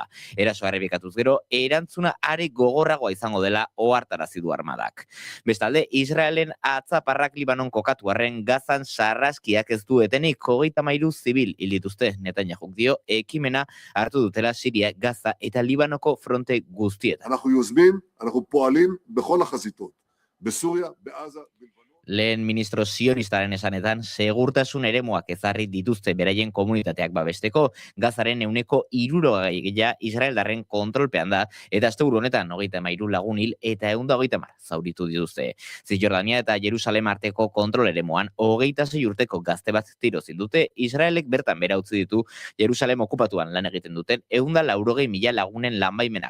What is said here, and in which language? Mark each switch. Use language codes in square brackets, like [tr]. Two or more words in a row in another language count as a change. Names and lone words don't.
[eu] Erasoa errepikatuz gero, erantzuna are gogorragoa izango dela ohartarazi du armadak. Bestalde, Israelen atzaparrak Libanon kokatu arren Gazan sarraskiak ez du etenik 33 zibil hil dituzte. Netanyahuk dio ekimena hartu dutela Siria, Gaza eta Libanoko fronte guztietan. [he] אנחנו יוזמים, אנחנו פועלים בכל החזיתות. בסוריה, בעזה, [eu] Lehen ministro sionistaren esanetan, segurtasun eremuak ezarri dituzte beraien komunitateak babesteko, Gazaren 60% Israeldarren kontrolpean da, eta asteburu honetan 33 lagun hil eta 130 zauritu dituzte. Zisjordania eta Jerusalem arteko kontrol eremuan 26 urteko gazte bat tiro zildute, Israelek bertan bera utzi ditu Jerusalem okupatuan lan egiten duten 180.000 lagunen lanbaimenak.